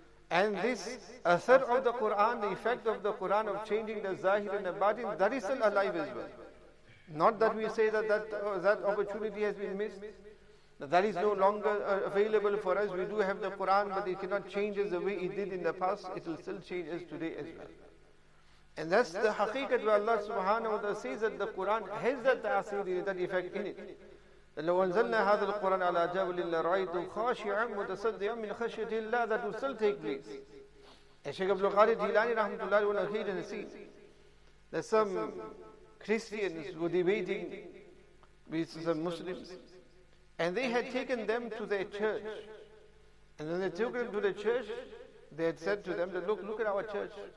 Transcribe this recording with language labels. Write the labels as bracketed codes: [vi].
[en] And this asar of the Qur'an, the effect of the Qur'an of changing the zahir and the batin, that is still alive as well. Not that we say that opportunity has been missed, That is no longer available for us. We do have the Quran, but it cannot change us the way it did in the past. It will still change us today as well. And that's the haqiqat where Allah subhanahu wa ta'ala says that the Quran has that ta'asir, that effect in it. [ar] لو أنزلنا هذا القرآن على جبل لرأيته خاشعا متصدعا من خشية الله, [en] that will still take place. And Shaykh Abdul Qadir Jilani rahmatullahi will narrate and see that some Christians were debating with some Muslims, and they had taken them to their church. And when they took them to the church, they had said to them that look at our church.